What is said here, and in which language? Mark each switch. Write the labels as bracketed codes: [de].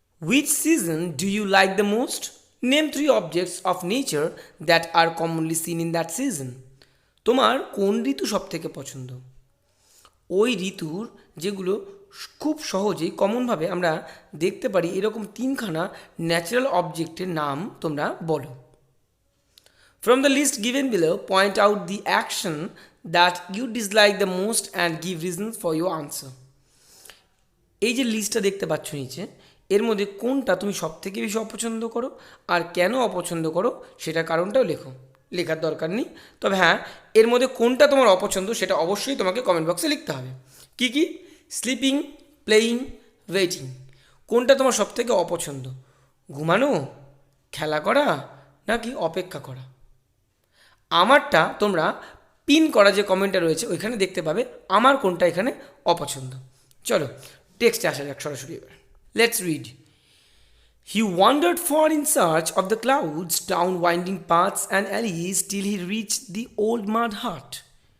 [en] Which season do you like the most? Name 3 objects of nature that are commonly seen in that season. [bn] তোমার কোন ঋতু সব থেকে পছন্দ? ওই ঋতুর যেগুলো খুব সহজেই কমনভাবে আমরা দেখতে পারি এরকম তিনখানা ন্যাচারাল অবজেক্টের নাম তোমরা বলো। [en] From the list given below, point out the action that you dislike the most and give reasons for your answer. [bn] এই যে লিস্টটা দেখতে পাচ্ছ নিচে, এর মধ্যে কোনটা তুমি সব থেকে বেশি অপছন্দ করো আর কেন অপছন্দ করো সেটার কারণটাও লেখো। লেখার দরকার নেই, তবে হ্যাঁ, এর মধ্যে কোনটা তোমার অপছন্দ সেটা অবশ্যই তোমাকে কমেন্ট বক্সে লিখতে হবে। কি কি? [en] Sleeping, playing, waiting. [bn] কোনটা তোমার সব থেকে অপছন্দ? ঘুমানো, খেলা করা, নাকি অপেক্ষা করা? আমারটা তোমরা পিন করা যে কমেন্টটা রয়েছে ওইখানে দেখতে পাবে আমার কোনটা এখানে অপছন্দ। চলো টেক্সটে আসা যাক সরাসরি এবার। [en] Let's read. He wandered far in search of the clouds, down winding paths and alleys till he reached the old mud hut.